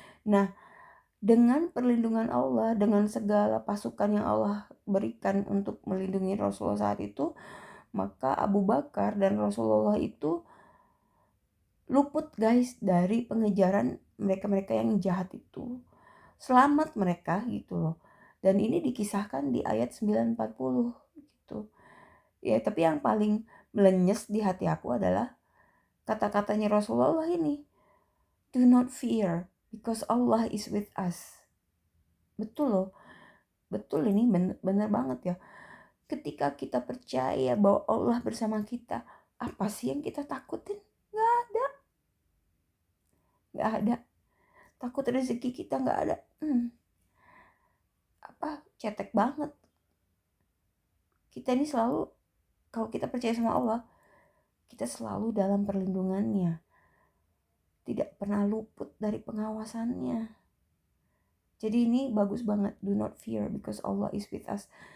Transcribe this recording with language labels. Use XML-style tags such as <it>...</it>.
<id>Nah, dengan perlindungan Allah, dengan segala pasukan yang Allah berikan untuk melindungi Rasulullah saat itu, maka Abu Bakar dan Rasulullah itu luput guys dari pengejaran mereka-mereka yang jahat itu. Selamat mereka gitu loh. Dan ini dikisahkan di ayat 940 gitu. Ya, tapi yang paling melenyes di hati aku adalah kata-katanya Rasulullah ini.</id> <en>Do not fear because Allah is with us.</en> <id>Betul loh. Betul, ini bener banget ya. Ketika kita percaya bahwa Allah bersama kita, apa sih yang kita takutin? Gak ada. Gak ada. Takut rezeki kita gak ada. Cetek banget. Kita ini selalu, kalau kita percaya sama Allah, kita selalu dalam perlindungannya. Tidak pernah luput dari pengawasannya. Jadi ini bagus banget.</id> <en>Do not fear because Allah is with us.</en>